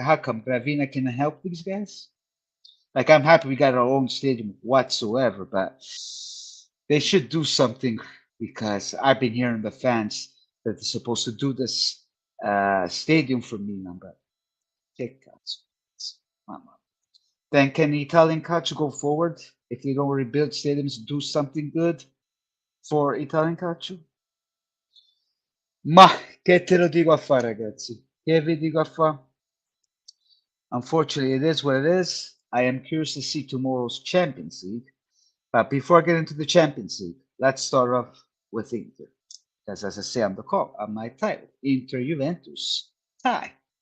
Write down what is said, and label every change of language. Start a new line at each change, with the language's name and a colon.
English: How come Gravina can help these guys? Like, I'm happy we got our own stadium whatsoever, but they should do something because I've been hearing the fans that they're supposed to do this stadium for Milan, but take that. Then can the Italian calcio go forward if they don't rebuild stadiums? Do something good for Italian calcio?
Italian: Ma che te lo dico a fare, ragazzi? Che vi dico a fare?
English: Unfortunately, it is what it is. I am curious to see tomorrow's Champions League. But before I get into the Champions League, let's start off with Inter. Because as I say on the call, on my title, Inter Juventus tie.